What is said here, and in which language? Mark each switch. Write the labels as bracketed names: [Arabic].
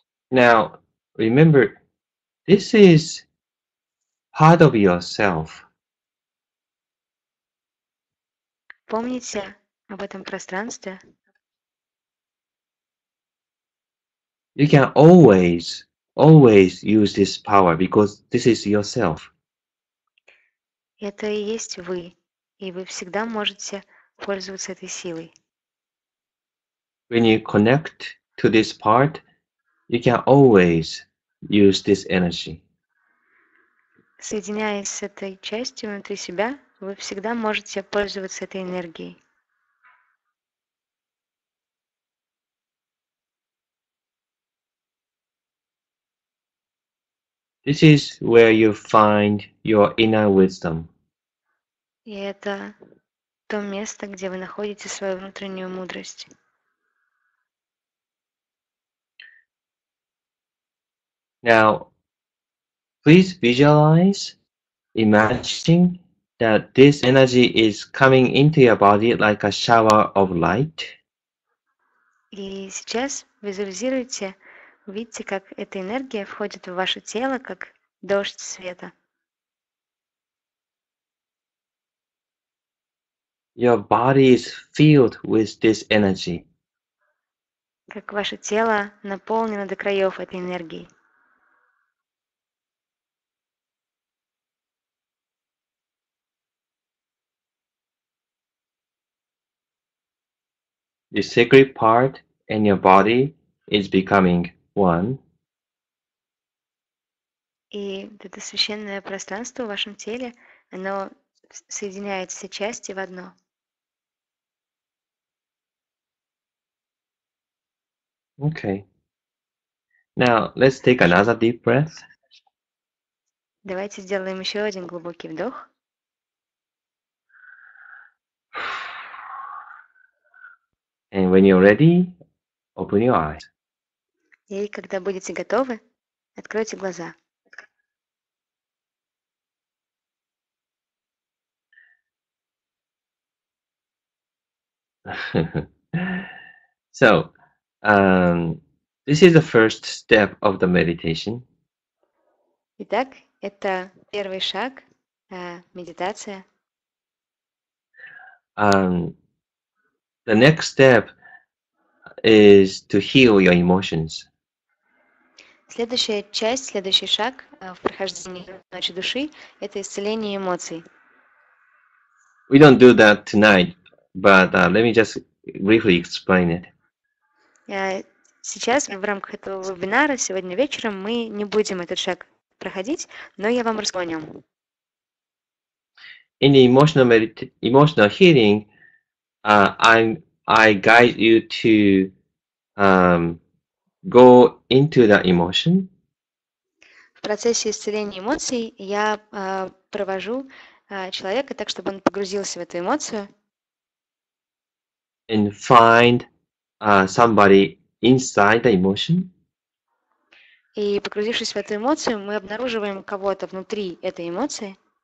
[English] Now, remember, this is part of yourself. [Russian] Помните об этом пространстве. [English] You can always use this power because this is yourself. [Russian] Это и есть вы. И вы всегда можете пользоваться этой силой. [English] When you connect to this part, you can always use this energy. [Russian] Соединяясь с этой частью внутри себя, вы всегда можете пользоваться этой энергией. [English] This is where you find your inner wisdom. [Russian] И это то место, где вы находите свою внутреннюю мудрость. [English] Now, please visualize, imagine that this energy is coming into your body like a shower of light. [Russian] И сейчас визуализируйте, увидите, как эта энергия входит в ваше тело, как дождь света. [English] Your body is filled with this energy. [Russian] Как ваше тело наполнено до краев этой энергией. [English] The sacred part in your body is becoming one. [Russian] И это священное пространство в вашем теле, оно соединяет все части в одно. [English] Okay. Now, let's take another deep breath. [Russian] Давайте сделаем еще один глубокий вдох. [English] And when you're ready, open your eyes. [Russian] И когда будете готовы, откройте глаза. [English] So, this is the first step of the meditation. [Russian] Итак, это первый шаг, медитация. [English] The next step is to heal your emotions. [Russian] Следующая часть, следующий шаг в прохождении ночи души – это исцеление эмоций. [English] We don't do that tonight, but let me just briefly explain it. [Russian] Сейчас в рамках этого вебинара сегодня вечером мы не будем этот шаг проходить, но я вам расскажу о нем. [English] In the emotional healing, I guide you to go into the emotion. [Russian] В процессе исцеления эмоций я провожу человека так, чтобы он погрузился в эту эмоцию. [English] And find somebody inside the emotion. [Russian] И погрузившись в эту эмоцию, мы обнаруживаем кого-то внутри этой эмоции.